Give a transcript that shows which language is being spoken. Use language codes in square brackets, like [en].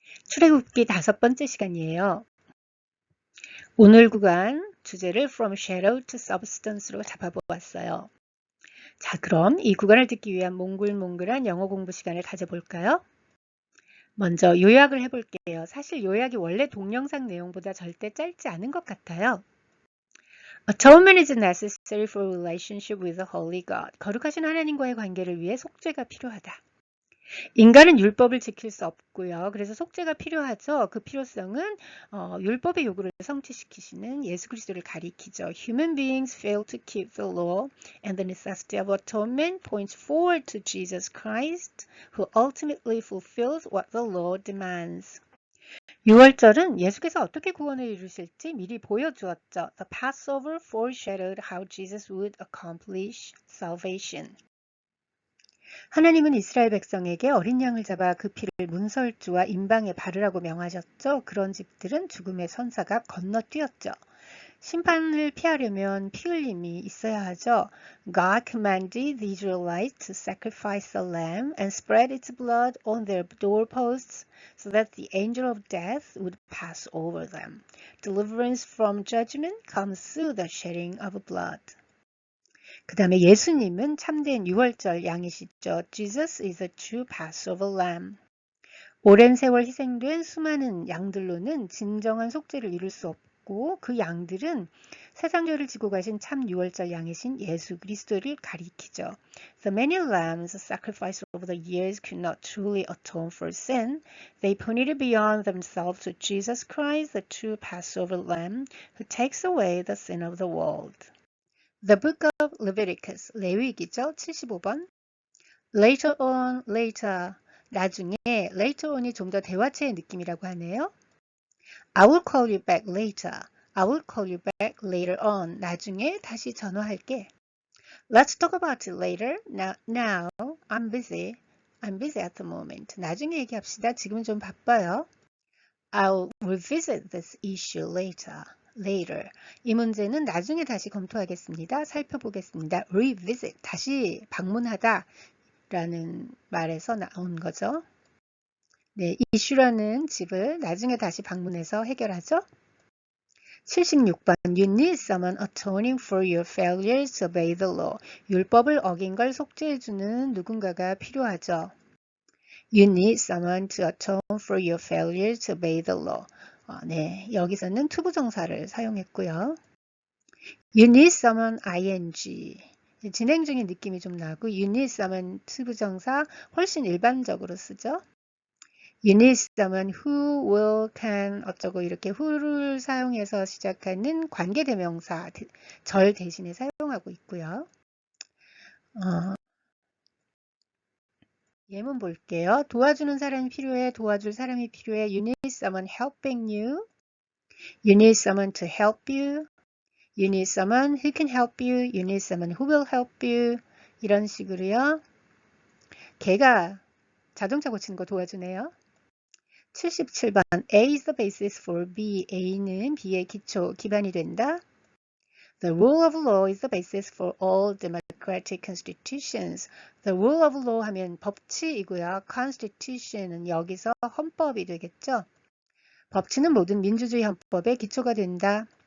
[ko] 출애굽기 5번째 시간이에요. 오늘 구간 주제를 [en] From Shadow to Substance [ko] 로 잡아보았어요. 자, 그럼 이 구간을 듣기 위한 몽글몽글한 영어 공부 시간을 가져볼까요? 먼저 요약을 해볼게요. 사실 요약이 원래 동영상 내용보다 절대 짧지 않은 것 같아요. [en] Atonement is necessary for relationship with the Holy God. [ko] 거룩하신 하나님과의 관계를 위해 속죄가 필요하다. 인간은 율법을 지킬 수 없고요. 그래서 속죄가 필요하죠. 그 필요성은 율법의 요구를 성취시키시는 예수 그리스도를 가리키죠. [en] Human beings fail to keep the law and the necessity of atonement points forward to Jesus Christ, who ultimately fulfills what the law demands. [ko] 6월절은 예수께서 어떻게 구원을 이루실지 미리 보여주었죠. [en] The Passover foreshadowed how Jesus would accomplish salvation. [ko] 하나님은 이스라엘 백성에게 어린 양을 잡아 그 피를 문설주와 임방에 바르라고 명하셨죠. 그런 집들은 죽음의 선사가 건너뛰었죠. 심판을 피하려면 피 흘림이 있어야 하죠. [en] God commanded the Israelites to sacrifice a lamb and spread its blood on their doorposts so that the angel of death would pass over them. Deliverance from judgment comes through the shedding of blood. [ko] 그 다음에 예수님은 참된 6월절 양이시죠. [en] Jesus is a true Passover lamb. [ko] 오랜 세월 희생된 수많은 양들로는 진정한 속죄를 이룰 수 없고 그 양들은 세상 죄를 지고 가신 참 6월절 양이신 예수 그리스도를 가리키죠. [en] The many lambs sacrificed over the years could not truly atone for sin. They pointed beyond themselves to Jesus Christ, the true Passover lamb, who takes away the sin of the world. The Book of Leviticus, 레위기죠. [ko] 75번. [en] Later on, later, [ko] 나중에 later on이 좀 더 대화체의 느낌이라고 하네요. [en] I will call you back later. I will call you back later on. [ko] 나중에 다시 전화할게. [en] Let's talk about it later. Now, I'm busy. I'm busy at the moment. [ko] 나중에 얘기합시다. 지금은 좀 바빠요. [en] I'll revisit this issue later. Later. [ko] 이 문제는 나중에 다시 검토하겠습니다. 살펴보겠습니다. Revisit. 다시 방문하다 라는 말에서 나온 거죠. 네, issue라는 집을 나중에 다시 방문해서 해결하죠. 76번. [en] You need someone atoning for your failures to obey the law. [ko] 율법을 어긴 걸 속죄해주는 누군가가 필요하죠. [en] You need someone to atone for your failure to obey the law. [ko] 네, 여기서는 투부정사를 사용했고요. [en] You need someone ing. [ko] 진행 중인 느낌이 좀 나고 [en] you need someone [ko] 투부정사 훨씬 일반적으로 쓰죠. [en] You need someone who will, can [ko] 어쩌고 이렇게 who를 사용해서 시작하는 관계대명사 절 대신에 사용하고 있고요. 예문 볼게요. 도와주는 사람이 필요해. 도와줄 사람이 필요해. [en] You need someone helping you. You need someone to help you. You need someone who can help you. You need someone who will help you. [ko] 이런 식으로요. 걔가 자동차 고치는 거 도와주네요. [en] 77번. A is the basis for B. [ko] A는 B의 기초, 기반이 된다. [en] The rule of law is the basis for all democratic constitutions. [ko] The rule of law 하면 법치이고요. Constitution은 여기서 헌법이 되겠죠. 법치는 모든 민주주의 헌법의 기초가 된다.